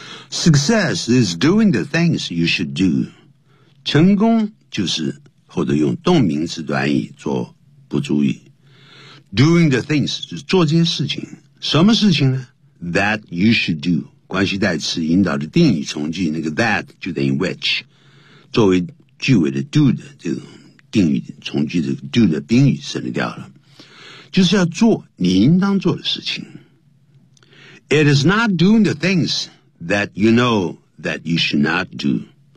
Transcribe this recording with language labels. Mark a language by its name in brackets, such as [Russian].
[English] Success is doing the things you should do. [Chinese] 成功就是或者用动名词短语做不注意。 [English] Doing the things, [Chinese] 就是做这些事情。什么事情呢 ? [English] That you should do. [Chinese] 关系代词引导的定语从句那个 that 就等于 which, 作为句尾的 do 的这种。定语从句的 do 的宾语省略掉了，就是要做你应当做的事情。 [English] It is not doing the things that you know that you should not do.